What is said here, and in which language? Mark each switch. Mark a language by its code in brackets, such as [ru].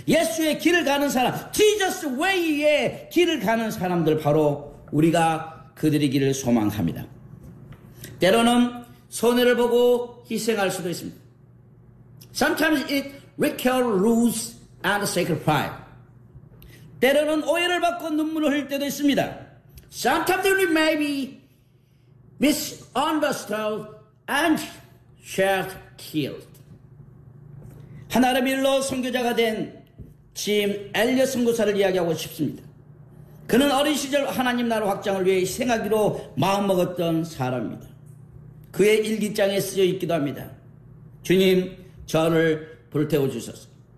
[ko] 예수의 길을 가는 사람, 지저스 웨이의 길을 가는 사람들, 바로 우리가 그들이기를 소망합니다. 때로는 손해를 보고 희생할 수도 있습니다. [en] Sometimes it requires lose and sacrifice. [ko] 때로는 오해를 받고 눈물을 흘릴 때도 있습니다. [en] Sometimes we may be misunderstood and shed tears. [ko] 하나를 빌로 선교자가 된 짐 엘리엇 선교사를 이야기하고 싶습니다. 그는 어린 시절 하나님 나라 확장을 위해 희생하기로 마음먹었던 사람입니다. 그의 일기장에 쓰여 있기도 합니다. 주님, 저를 불태워 주소서.